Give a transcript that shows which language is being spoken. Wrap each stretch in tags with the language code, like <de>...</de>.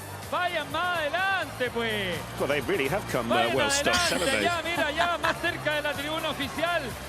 <es>Vayan más adelante, pues.</es> <en>Well, they really have come well stocked, haven't they?</en> <es>Ya, mira, ya más cerca de la tribuna oficial.</es>